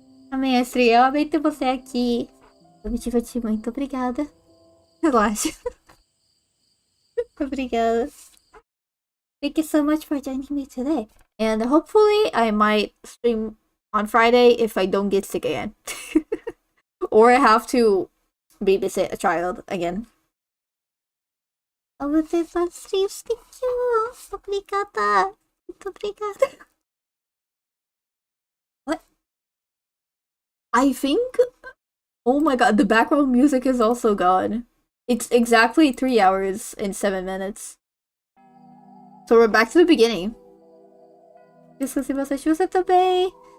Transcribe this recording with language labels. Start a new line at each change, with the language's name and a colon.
Portuguese: A mestre, eu amei ter você aqui. Eu me diverti muito, obrigada. Relaxa. Obrigada.
English: Thank you so much for joining me today. And hopefully I might stream on Friday if I don't get sick again. Or I have to babysit a child again. Oh, the fun streams, thank you.
Portuguese: Obrigada. Muito obrigada.
English: What? I think... Oh my god, the background music is also gone. It's exactly 3 hours and 7 minutes. So we're back to the beginning.
Portuguese: Descanse bastante, você também.